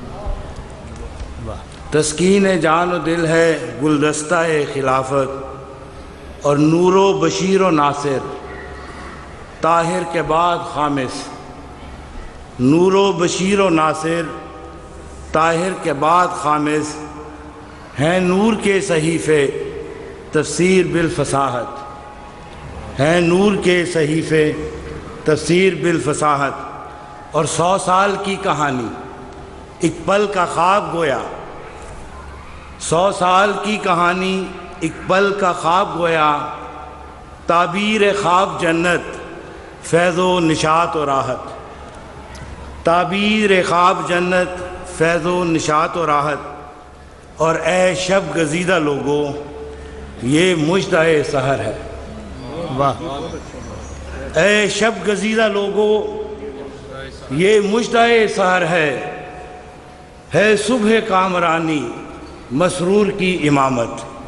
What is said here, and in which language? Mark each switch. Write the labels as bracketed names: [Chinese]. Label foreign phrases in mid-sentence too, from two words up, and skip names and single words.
[Urdu] تسکین جان و دل ہے گلدستہ خلافت، اور نور و بشیر و ناصر طاہر کے بعد خامس، نور و بشیر و ناصر طاہر کے بعد خامس، ہیں نور کے صحیفے تفسیر بالفصاحت، ہیں نور کے صحیفے تفسیر بالفصاحت. اور 100 سال کی کہانی ایک پل کا خواب گویا، 100 سال کی کہانی ایک پل کا خواب گویا، تعبیر خواب جنت فیض و نشاط و راحت، تعبیر خواب جنت فیض و نشاط و راحت، اور اے شب گزیدہ لوگوں یہ مژدہ سحر ہے۔ واہ، اے شب گزیدہ لوگوں یہ مژدہ سحر ہے صبح کامرانی مسرور کی امامت۔